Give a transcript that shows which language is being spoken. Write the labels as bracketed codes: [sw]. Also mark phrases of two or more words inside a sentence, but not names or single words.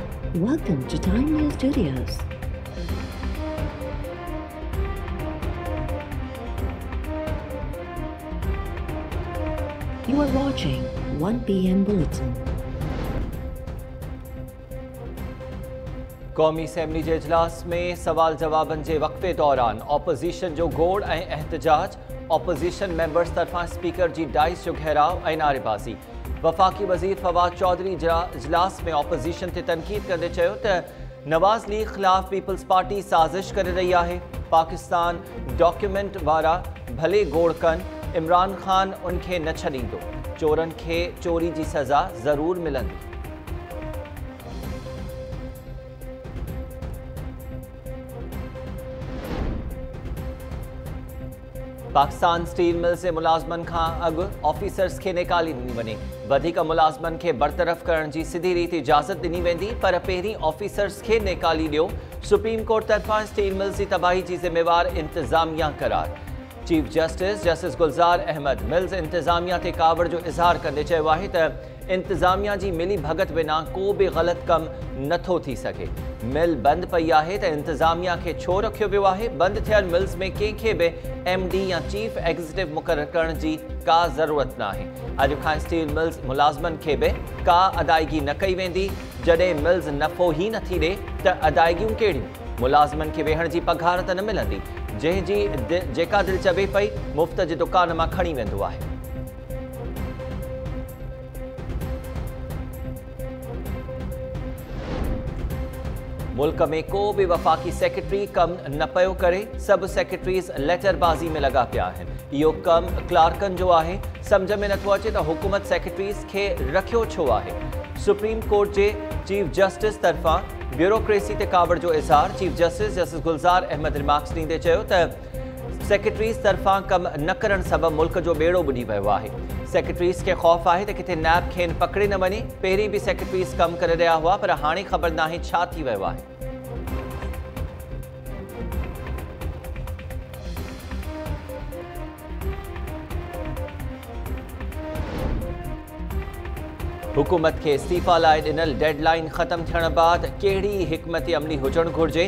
[en] Welcome to Time News Studios. You are watching 1 PM Bulletin. [sd] कौमी असम्बली के इजलास में सवाल जवाबन के वक़्फ़े दौरान ऑपोजिशन जो गोड़ ऐं एहतजाज, [en] opposition members [sd] तरफां स्पीकर की डाइस जो घेराव ऐं नारेबाज़ी। वफ़ाक़ी वज़ीर फवाद चौधरी इजलास में ऑपोजिशन ते तनक़ीद कंदे चयो त नवाज़ लीग ख़िलाफ़ पीपल्स पार्टी साज़िश करे रही है। पाकिस्तान डॉक्यूमेंट वारा भले गोड़ कन, इमरान खान उनके न छॾींदो, चोरन के चोरी की सज़ा ज़रूर मिलंदी। पाकिस्तान स्टील मिल से मुलाजमन का अग ऑफिसर्स के निकाली दी वने। वधिक मुलाजमन के बरतरफ करण की सीधी रीत इजाजत दी वेंदी, पर पहिरीं ऑफिसर्स के निकाली दियो। सुप्रीम कोर्ट तरफा स्टील मिल की तबाही की जिम्मेवार इंतजामिया करार। चीफ जस्टिस गुलजार अहमद मिल्स इंतजामिया ते कावड़ जो इजहार कंदे चयो आहे त इंतजामिया की मिली भगत बिना को भी गलत कम नथो थी सके। मिल बंद पई आहे त इंतजामिया के छो रखियो वियो आहे। बंद थियल मिल्स में कंहिंखे भी MD या [en] chief executive [sd] मुक़रर करण की का ज़रूरत न आहे। अॼु खां स्टील मिल्स मुलाजमन के भी का अदायगी न कई वेंदी। जॾहिं मिल्स नफ़ो ही नथी ॾे त अदायगियूं कहिड़ियूं? मुलाजमन के वेहण की पघार त न मिलंदी, जंहिंजी जेका दिल चवे पई मुफ़्त जे दुकान मां खणी वेंदो आहे। मुल्क में को भी वफाकी सेक्रेटरी कम न पयो करे। सब सेक्रेटरीज़ लेटरबाजी में लगा पिया आहिनि। इहो कम क्लार्कन जो आहे। समझ में नथो अचे त हुकूमत सेक्रेटरीज़ के रखियो छो आहे। सुप्रीम कोर्ट के चीफ जस्टिस तरफा ब्यूरोक्रेसी ते कावड़ जो इजहार। चीफ जस्टिस गुलजार अहमद रिमार्क्स ॾींदे चयो त सेक्रेटरीज़ तरफा कम न करण सबब मुल्क जो बेड़ो बुॾी वियो आहे। सेक्रेटरीज़ के खौफ आहे त किथे नैब खेन पकड़े न वञे। पहिरीं भी सेक्रेटरीज़ कम करे रहा हुआ, पर हाणे ख़बर नाहे छा थी वियो आहे। हुकूमत के इस्तीफ़ा लाइ ॾिनल डेडलाइन ख़त्म थियण बाद कहिड़ी हिकमत अमली हुजण घुरिजे।